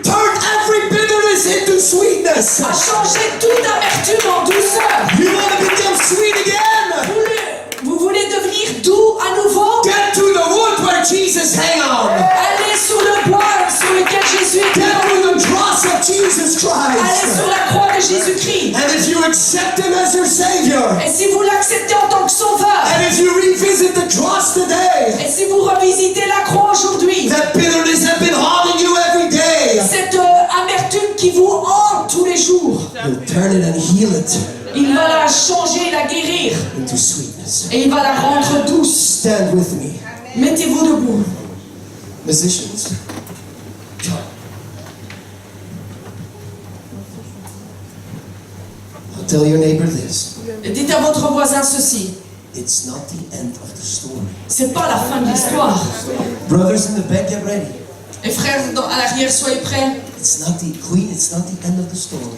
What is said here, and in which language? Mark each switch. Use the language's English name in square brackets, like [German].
[English] turned every bitterness into sweetness. [French] a changé toute amertume en douceur. [English] You want to become sweet again? [French] Vous voulez devenir doux à nouveau? [English] Get to the wood where Jesus hang on. [French] Allez sur le bois sur lequel Jésus est [English] Get [French] pendu. [English] to the cross of Jesus [French] Allez [English] Christ. [French] sur la croix de Jésus-Christ. [English] And if you accept him as your Savior, [French] Et si vous l'acceptez en tant que sauveur, [English] and if you revisit the cross today, [French] et si vous revisitez la croix aujourd'hui, [English] that bitterness has been haunting you every day, [French] cette amertume qui vous hante tous les jours, [English] he'll turn it and heal it [French] il va la changer, la guérir, [English] into sweetness. [French] et il va la rendre douce. [English] Stand with me. [French] Mettez-vous debout. [English] Musicians, come. I'll tell your neighbor this. [French] Et dites à votre voisin ceci. [English] It's not the end of the story. [French] C'est pas la fin de l'histoire. [English] Brothers in the back, get ready. [French] Et frères à l'arrière, soyez prêts. [English] It's not the queen, it's not the end of the story.